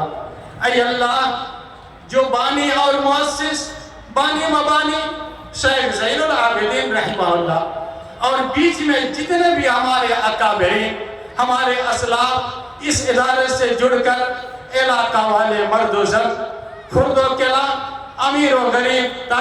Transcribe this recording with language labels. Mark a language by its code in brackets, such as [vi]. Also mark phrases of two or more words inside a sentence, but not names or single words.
[ur] اے اللہ جو بانی اور مؤسس بانی مبانی شیخ زین العابدین رحمہ اللہ اور بیچ میں جتنے بھی ہمارے اکابرین ہمارے اسلاف اس ادارے سے جڑ کر علاقہ والے مرد و زن خرد و کلا امیر و غریب